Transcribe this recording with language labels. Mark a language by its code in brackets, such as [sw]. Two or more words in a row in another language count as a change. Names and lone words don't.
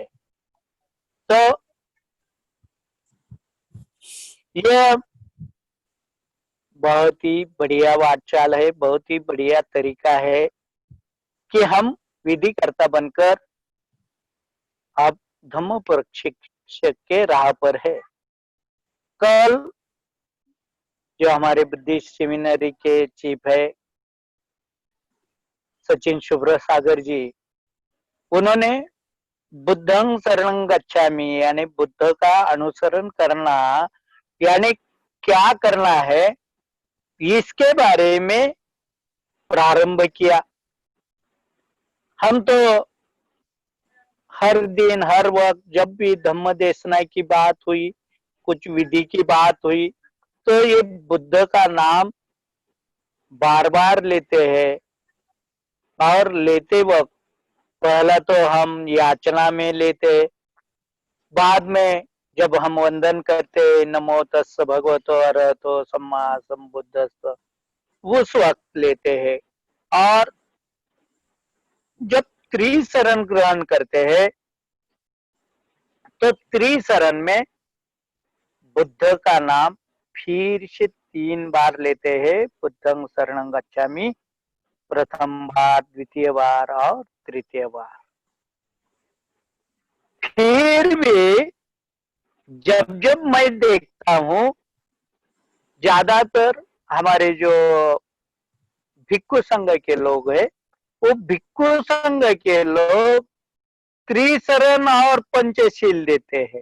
[hi] तो ये बहुत ही बढ़िया वाचाल है, बहुत ही बढ़िया तरीका है कि हम विधिकर्ता बनकर अब धम्म प्रशिक्षक के राह पर है। कल जो हमारे [en] Buddhist seminary [hi] के चीफ है सचिन शुभ्रसागर जी, उन्होंने [pi] बुद्धं शरणं गच्छामि [hi] यानी बुद्ध का अनुसरण करना यानी क्या करना है, इसके बारे में प्रारंभ किया। हम तो हर दिन हर वक्त जब भी धम्म देशना की बात हुई, कुछ विधि की बात हुई, तो ये बुद्ध का नाम बार बार लेते हैं। और लेते वक्त पहला तो हम याचना में लेते, बाद में जब हम वंदन करते [pi] नमो तस्स भगवतो अरहतो सम्मा सम्बुद्धस्स, [hi] उस वक्त लेते हैं। और जब त्रिशरण ग्रहण करते हैं तो त्रिशरण में बुद्ध का नाम फिर से 3 बार लेते हैं, [pi] बुद्धं शरणं गच्छामि, [hi] प्रथम बार, द्वितीय बार और तृतीय बार। फिर भी जब जब मैं देखता हूँ, ज्यादातर हमारे जो भिक्खु संघ के लोग हैं, वो भिक्खु संघ के लोग त्रिशरण और पंचशील देते हैं।